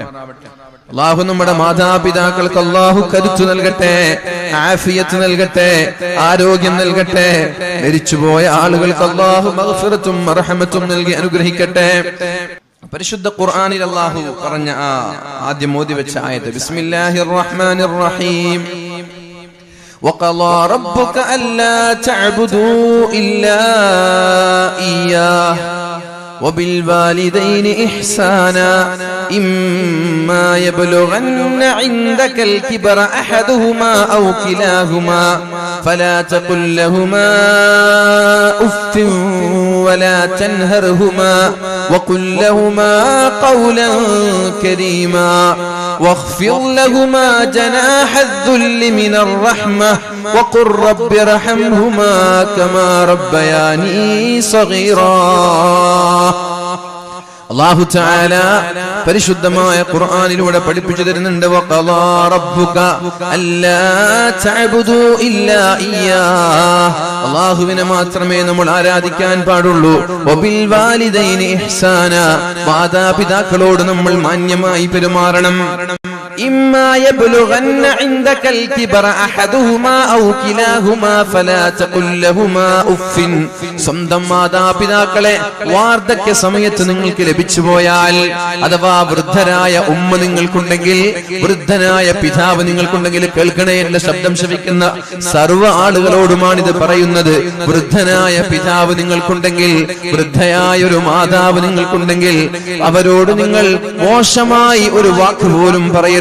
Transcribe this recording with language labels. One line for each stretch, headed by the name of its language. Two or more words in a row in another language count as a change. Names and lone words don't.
Malayalam: അല്ലാഹു നമ്മുടെ മാതാപിതാക്കൾക്ക് അല്ലാഹു കരുത്തു നൽകട്ടെ, ആഫിയത്ത് നൽകട്ടെ, ആരോഗ്യം നൽകട്ടെ. മരിച്ചുപോയ ആളുകൾക്ക് അല്ലാഹു മഗ്ഫിറത്തും റഹ്മത്തും നൽകി അനുഗ്രഹിക്കട്ടെ. പരിശുദ്ധ ഖുർആനിൽ അല്ലാഹു പറഞ്ഞ ആദ്യം ഓതി വെച്ച ആയത്ത്
Arabic: بسم الله الرحمن الرحيم. وقضى ربك ألا تعبدوا إلا إياه وبالوالدين إحسانا إما يبلغن عندك الكبر أحدهما أو كلاهما فلا تقل لهما أف ولا تنهرهما وقل لهما قولا كريما واخفض لهما جناح الذل من الرحمة وقل رب ارحمهما كما ربياني صغيرا.
Malayalam: അല്ലാഹു തആല പരിശുദ്ധമായ ഖുർആനിലൂടെ പഠിപ്പിച്ചു തരുന്നുണ്ട്.
Arabic: وقضى ربك ألا تعبدوا إلا إياه,
Malayalam: അല്ലാഹുവിനെ മാത്രമേ നമ്മൾ ആരാധിക്കാൻ പാടുള്ളൂ.
Arabic: وبالوالدين إحسانا,
Malayalam: മാതാപിതാക്കളോട് നമ്മൾ മാന്യമായി പെരുമാറണം.
Arabic: إما يبلغن عندك الكبر أحدهما أو كلاهما فلا تقل لهما أف.
Malayalam: സ്വന്തം മാതാപിതാക്കളെ വാർദ്ധക്യ സമയത്ത് നിങ്ങൾക്ക് ലഭിച്ചു പോയാൽ, അഥവാ വൃദ്ധരായ ഉമ്മ നിങ്ങൾക്കുണ്ടെങ്കിൽ, വൃദ്ധനായ പിതാവ് നിങ്ങൾക്കുണ്ടെങ്കിൽ, കേൾക്കണേ, എന്റെ ശബ്ദം ശ്രവിക്കുന്ന സർവ്വ ആളുകളോടുമാണ് ഇത് പറയുന്നത്. വൃദ്ധനായ പിതാവ് നിങ്ങൾക്കുണ്ടെങ്കിൽ, വൃദ്ധയായ ഒരു മാതാവ് നിങ്ങൾക്കുണ്ടെങ്കിൽ, അവരോട് നിങ്ങൾ മോശമായി ഒരു വാക്ക് പോലും പറയരുത്.